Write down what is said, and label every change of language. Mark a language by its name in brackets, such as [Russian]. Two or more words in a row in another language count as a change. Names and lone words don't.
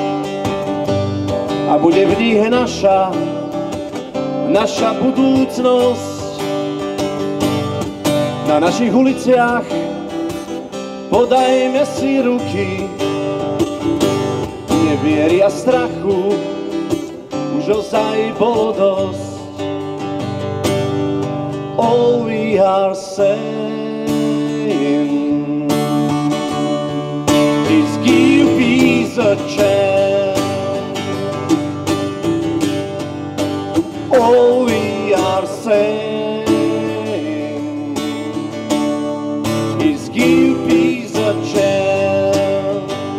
[Slovak] a bude v nich naša budúcnosť. Na našich uliciach podajme si ruky, neviery a strachu už ozaj bolo dosť. [English] All we are saying is give peace a chance. All we are saying is give peace a chance.